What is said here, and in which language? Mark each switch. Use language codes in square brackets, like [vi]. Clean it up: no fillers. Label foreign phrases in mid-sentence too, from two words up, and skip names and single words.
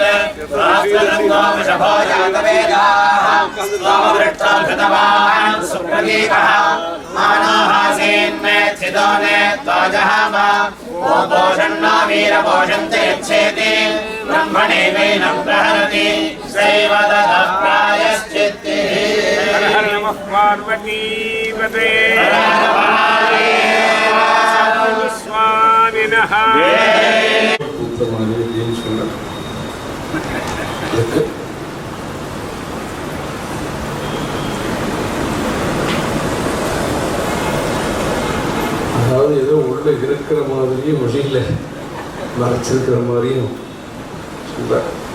[sa] स्वास्त्ररङ्गो वृषभो जातवेदाः सोमवृक्षो घृतवान् सुप्रदीपः मानोहासीन्मेत्थितो नेत्वाजहाम ॐ पोषन्नो वीरपोषन्ते यच्छेति ब्रह्मणेवैनं प्रहरति सैव ततः प्रायश्चित्तिः हर नमः पार्वतीपते स्वामिनः [ta] அதாவது ஏதோ உள்ள இருக்கிற மாதிரியும் மொழியில் மறைச்சிருக்கிற மாதிரியும் சொல்கிறேன்.